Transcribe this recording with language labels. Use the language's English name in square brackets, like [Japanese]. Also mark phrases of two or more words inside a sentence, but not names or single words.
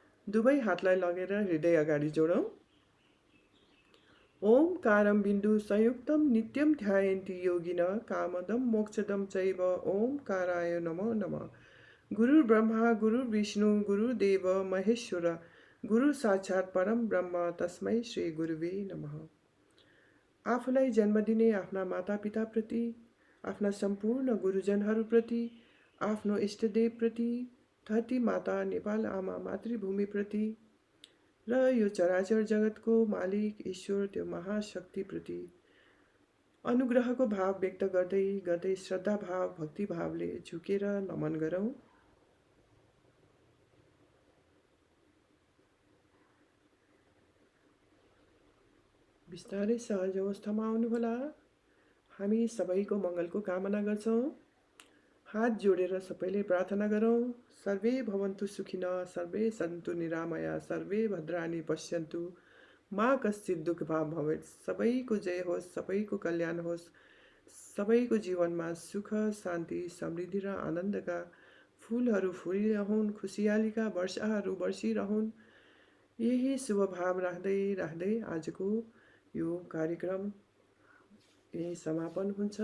[Nepali] दुवै हातलाई लगेर हृदय अगाडि जोडौँ। [Sanskrit] ओमकारं बिन्दु संयुक्तं नित्यं ध्यायन्ति योगिनः कामदं मोक्षदं चैव ओमकाराय नमो नमः। गुरुर्ब्रह्मा गुरुर्विष्णु गुरुदेव महेश्वर गुरु साक्षात् परम ब्रह्म तस्मै श्री गुरुवे नमः। [Nepali] आफूलाई जन्म दिने आफ्ना मातापिताप्रति, आफ्ना सम्पूर्ण गुरुजनहरूप्रति, आफ्नो इष्टदेवप्रति, धरती माता नेपाल आमा मातृभूमिप्रति र यो चराचर जगतको मालिक ईश्वर त्यो महाशक्तिप्रति अनुग्रहको भाव व्यक्त गर्दै गर्दै श्रद्धाभाव भक्तिभावले झुकेर नमन गरौँ। बिस्तारै सहज अवस्थामा आउनुहोला। हामी सबैको मङ्गलको कामना गर्छौँ। हात जोडेर सबैले प्रार्थना गरौँ। [Sanskrit] सर्वे भवन्तु सुखिनः, सर्वे सन्तु निरामया, सर्वे भद्राणि पश्यन्तु, मा कश्चित् दुःखभाग् भवेत्। [Nepali] सबैको जय होस्, सबैको कल्याण होस्, सबैको जीवनमा सुख शान्ति समृद्धि र आनन्दका फुलहरू फुलिरहन्, खुसियालीका वर्षाहरू बर्सिरहन्। यही शुभ भाव राख्दै राख्दै आजको यो कार्यक्रम यही समापन हुन्छ।